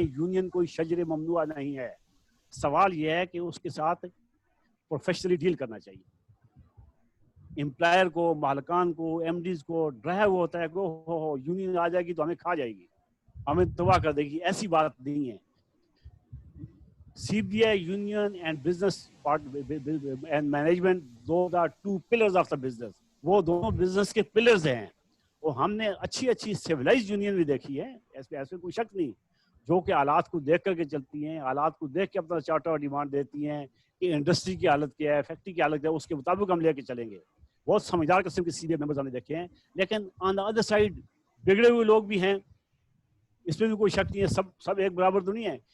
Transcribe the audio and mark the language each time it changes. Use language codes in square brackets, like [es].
[ur] Union کوئی شجر ممنوع نہیں ہے. سوال یہ ہے کہ اس کے ساتھ پروفیشنلی ڈیل کرنا چاہیے. امپلائر کو, مالکان کو, ایم ڈیز کو ڈرایا ہوا ہوتا ہے کہ یونین آ جائے گی تو ہمیں کھا جائے گی, ہمیں تباہ کر دے گی. ایسی بات نہیں ہے. [en] CBI, union and business part and management, those are two pillars of the business. [ur] وہ دونوں بزنس کے پلرز ہیں. اور ہم نے اچھی سیولائز یونین بھی دیکھی ہے, ایسے کوئی شک نہیں, جو کہ حالات کو دیکھ کر کے چلتی ہیں, حالات کو دیکھ کے اپنا چارٹر ڈیمانڈ دیتی ہیں کہ انڈسٹری کی حالت کیا ہے, فیکٹری کی حالت کیا ہے, اس کے مطابق ہم لے کے چلیں گے. بہت سمجھدار قسم کے CBI ممبرز ہم نے دیکھے ہیں. لیکن [en] on the other side [ur] بگڑے ہوئے لوگ بھی ہیں, اس میں بھی کوئی شک نہیں ہے. سب ایک برابر تو نہیں ہے.